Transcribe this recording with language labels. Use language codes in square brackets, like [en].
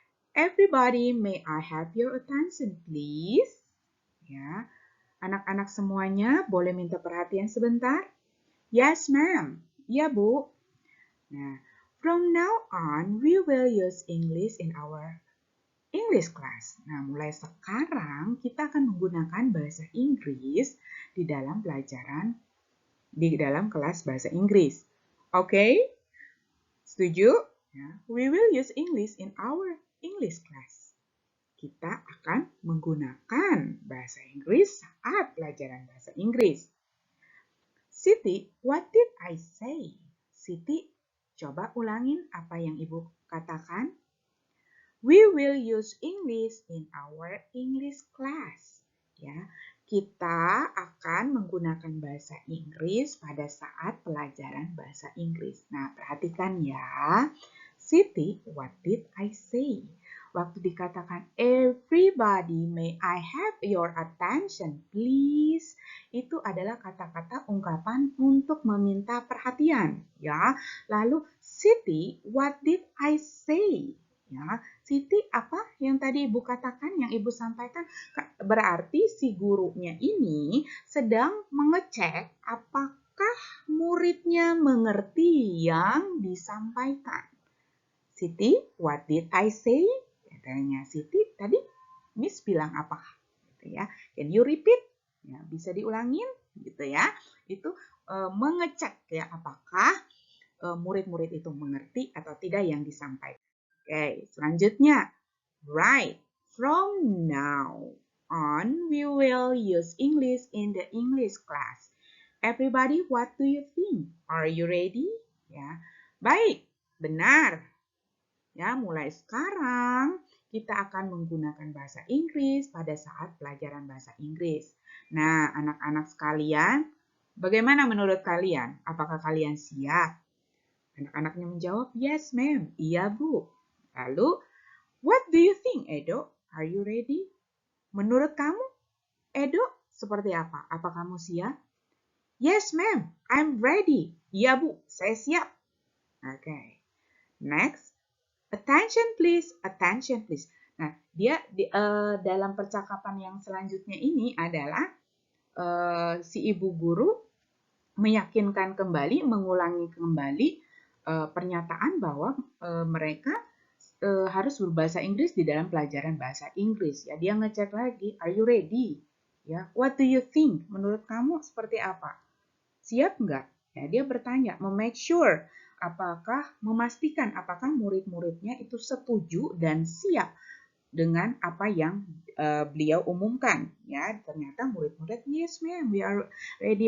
[en] Everybody, may I have your attention please? [id] Ya. Anak-anak semuanya boleh minta perhatian sebentar? [en] Yes, ma'am. [id] Ya, Bu. [en] Nah, from now on, we will use English in our English class. [id] Nah, mulai sekarang kita akan menggunakan bahasa Inggris di dalam pelajaran, di dalam kelas bahasa Inggris. Oke? Setuju? Ya. [en] We will use English in our English class. [id] Kita akan menggunakan bahasa Inggris saat pelajaran bahasa Inggris. Siti, [en] what did I say? [id] Siti, coba ulangin apa yang Ibu katakan. [en] We will use English in our English class. [id] Ya, kita akan menggunakan bahasa Inggris pada saat pelajaran bahasa Inggris. Nah, perhatikan ya. Siti, [en] what did I say? [id] Waktu dikatakan [en] everybody, may I have your attention please? [id] Itu adalah kata-kata ungkapan untuk meminta perhatian, ya. Lalu Siti, [en] what did I say? [id] Ya, Siti, apa yang tadi Ibu katakan, yang Ibu sampaikan? Berarti si gurunya ini sedang mengecek apakah muridnya mengerti yang disampaikan. Siti, [en] what did I say? [id] Katanya Siti, tadi Miss bilang apa? Gitu ya. [en] Can you repeat? [id] Ya, bisa diulangin gitu ya. Itu mengecek ya apakah murid-murid itu mengerti atau tidak yang disampaikan. Oke, selanjutnya. [en] Right. From now on, we will use English in the English class. Everybody, what do you think? Are you ready? [id] Ya, baik, benar. Ya, mulai sekarang kita akan menggunakan bahasa Inggris pada saat pelajaran bahasa Inggris. Nah, anak-anak sekalian, bagaimana menurut kalian? Apakah kalian siap? Anak-anaknya menjawab, [en] yes, ma'am. [id] Iya, Bu. [en] Lalu, what do you think, Edo? Are you ready? [id] Menurut kamu, Edo, seperti apa? Apa kamu siap? [en] Yes, ma'am. I'm ready. [id] Iya, Bu. Saya siap. [en] Okay. Next. Attention, please. Attention, please. [id] Nah, dia dalam percakapan yang selanjutnya ini adalah si ibu guru meyakinkan kembali, mengulangi kembali pernyataan bahwa mereka harus berbahasa Inggris di dalam pelajaran bahasa Inggris. Ya, dia ngecek lagi, [en] are you ready? Ya, what do you think? [id] Menurut kamu seperti apa? Siap nggak? Ya, dia bertanya, [en] make sure, [id] memastikan apakah murid-muridnya itu setuju dan siap dengan apa yang beliau umumkan. Ya, ternyata murid-murid, [en] yes ma'am, we are ready.